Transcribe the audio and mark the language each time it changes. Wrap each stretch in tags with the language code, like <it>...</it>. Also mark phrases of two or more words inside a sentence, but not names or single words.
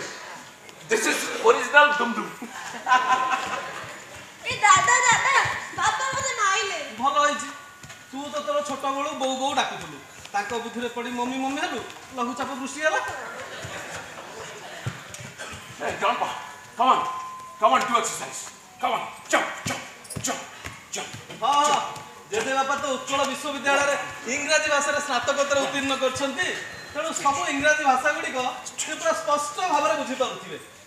<en>This is original dum dum.</en> <or>ଏ ଦାଦା ଦାଦା ବାବା ମତେ ନାଇଲେ ଭଲ ହୋଇଛି ତୁ ତ ତୋର ଛୋଟ ବେଳୁ ବୌ ବୌ ଡାକୁଥିଲୁ ତାକୁ ବୁଦ୍ଧିରେ ପଡ଼ି ମମି ମମି ହେଲୁ ଲଘୁ ଚାପ ବୃଷ୍ଟି ହେଲା</or> <en>Hey grandpa, come on do exercise. Come on, jump.</en> <or>ହଁ ଜେଜେ ବାପା ତ ଉତ୍କଳ ବିଶ୍ୱବିଦ୍ୟାଳୟ ରେ ଇଂରାଜୀ ଭାଷା ରେ ସ୍ନାତକୋତ୍ତର ଉତ୍ତୀର୍ଣ୍ଣ କରିଛନ୍ତି ତେଣୁ ସବୁ ଇଂରାଜୀ ଭାଷା ଗୁଡ଼ିକୁ ପୂରା ସ୍ପଷ୍ଟ ଭାବରେ ବୁଝି ପାରୁଥିବେ</or>